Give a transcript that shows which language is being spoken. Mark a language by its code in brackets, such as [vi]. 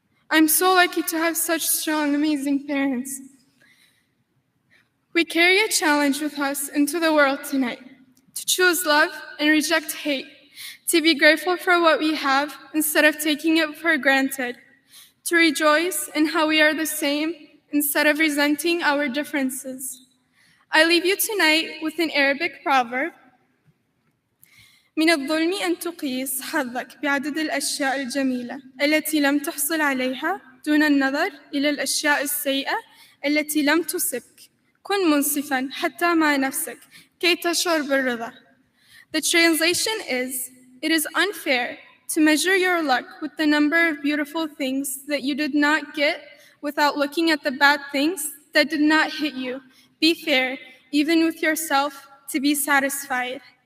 [en] I'm so lucky to have such strong, amazing parents. We carry a challenge with us into the world tonight, to choose love and reject hate, to be grateful for what we have instead of taking it for granted, to rejoice in how we are the same instead of resenting our differences. I leave you tonight with an Arabic proverb. [ar] من الظلم أن تقيس حظك بعدد الأشياء الجميلة التي لم تحصل عليها دون النظر إلى الأشياء السيئة التي لم تصبك. كن منصفاً حتى مع نفسك كي تشعر بالرضا. [en] The translation is, it is unfair to measure your luck with the number of beautiful things that you did not get without looking at the bad things that did not hit you. Be fair, even with yourself, to be satisfied.